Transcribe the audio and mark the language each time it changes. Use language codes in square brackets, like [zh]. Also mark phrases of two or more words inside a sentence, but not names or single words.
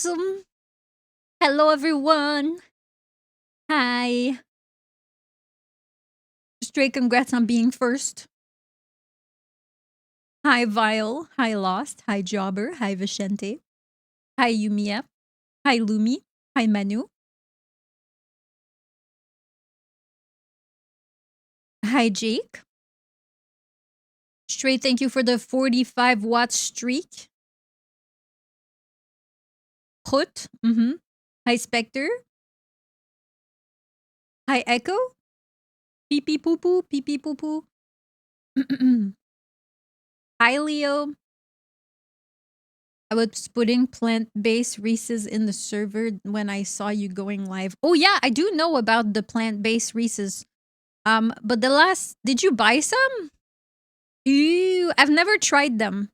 [en] Hello, everyone. Hi. Straight congrats on being first. Hi, Vile. Hi, Lost. Hi, Jobber. Hi, Vicente. Hi, Yumiya. Hi, Lumi. Hi, Manu. Hi, Jake. Straight, thank you for the 45-watt streak. Put. Hi, Spectre. Hi, Echo. Pee pee poo poo. Pee pee poo poo. Hi, Leo. I was putting plant-based Reese's in the server when I saw you going live. Oh yeah, I do know about the plant-based Reese's. But did you buy some? Ew, I've never tried them.